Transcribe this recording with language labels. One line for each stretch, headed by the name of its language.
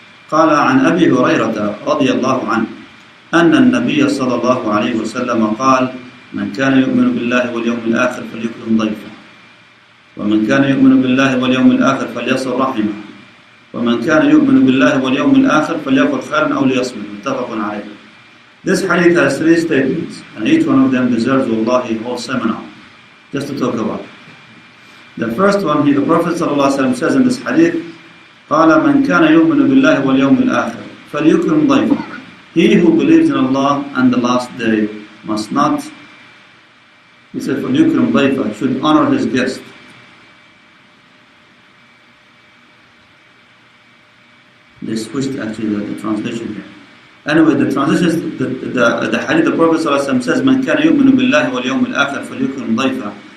Arabic: قال عن أبي هريرة رضي الله عنه أن النبي صلى الله عليه وسلم قال من كان يؤمن بالله واليوم الآخر فليكرم ضيفه ومن كان يؤمن بالله واليوم الآخر فليصل رحمه ومن كان يؤمن بالله واليوم الآخر فليقل خيرا أو ليصمت. متفق عليه.
English: This hadith has three statements, and each one of them deserves wallahi a whole seminar just to talk about. The first one, the Prophet ﷺ says in this hadith,
Arabic: قال من كان يؤمن بالله واليوم الآخر فليكرم ضيفه.
English: He who believes in Allah and the last day must not, he said,
Arabic: فليكرم ضيفه,
English: should honor his guest. They switched actually the translation here. Anyway, the translation, the hadith, the Prophet ﷺ says,
Arabic: من كان يؤمن بالله واليوم الآخر فليكرم ضيفه.